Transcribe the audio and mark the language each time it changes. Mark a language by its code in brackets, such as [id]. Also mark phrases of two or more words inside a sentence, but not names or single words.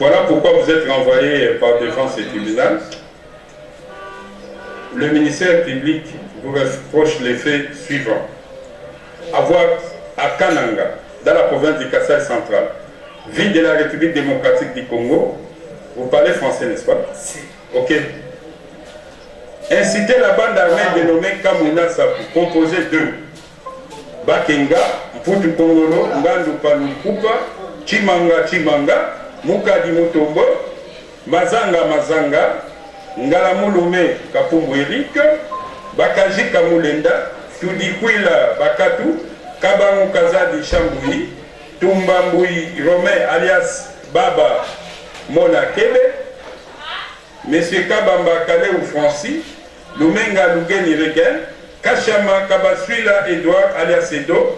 [fr] pourquoi vous êtes renvoyé par devant ce tribunal. Le ministère public vous reproche les faits suivants. Avoir à Kananga, dans la province du Kassai central, ville de la République démocratique du Congo, vous parlez français, n'est-ce pas? Si. Ok. Inciter la bande armée dénommée Kamuna Sapu, composée de Bakenga, Mputu Kongolo, Ngandu Palukupa, Chimanga, Mukadi Mutombo, Mazanga, Ngalamulume Kapumbu Eric, Bakaji Kamulenda, Tudikwila Bakatu, Kabangu Kazadi Chambui, Tumbambui Romain alias Baba Mona Kebe, Monsieur Kabamba Kaleu Francis, Lumenga Lugeni Regen, Kachama Kabaswila Edouard alias Edo,